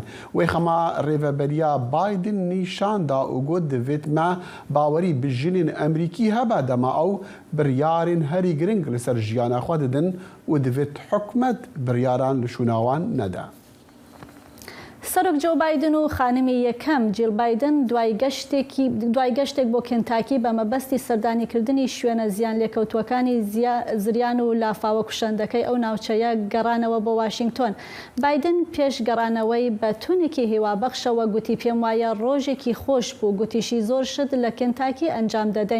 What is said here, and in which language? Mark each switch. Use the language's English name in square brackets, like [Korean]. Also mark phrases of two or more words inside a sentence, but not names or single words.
[Kurdish] Wê xema rêveberiya Biden nîşan da û got divêt me bawerî bi jinên Emerîkî hebe dema ew biryarên herî giring li ser jiyana xwe didin û divêt hikûmet biryaran li şûnawan nede. [Central Kurdish] سەرۆک جۆ بایدن و خانمی یەکەم جیل بایدن دوای گەشتێک بۆ کێنتاکی بە مەبەستی سەردانیکردنی شوێنە زیان لێکەوتوەکانی زریان و لافاوە کوشەندەکەی ئەو ناوچەیە گەڕانەوە بۆ واشنگتۆن. بایدن پێش گەڕانەوەی بە تونێکی هیوابەخشەوە گوتی پێم وایە ڕۆژێکی خۆش بوو گوتیشی زۆر شت لە کێنتاکی ئەنجام دەدەین.